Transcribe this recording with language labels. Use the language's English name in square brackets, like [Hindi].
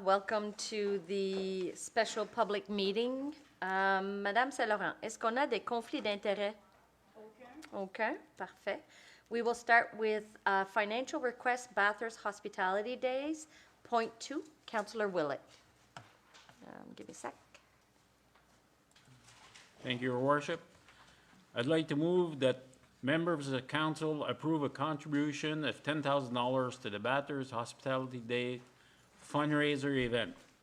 [English] Welcome to the special public meeting. [French] Madame Saint-Laurent, est-ce qu'on a des conflits d'intérêts? Okay, parfait. [English] We will start with financial request, Bathurst Hospitality Days. Point 2, Councillor Willett. Give me a sec. Thank you, Your Worship. I'd like to move that members of the council approve a contribution of $10,000 to the Bathurst Hospitality Day fundraiser event.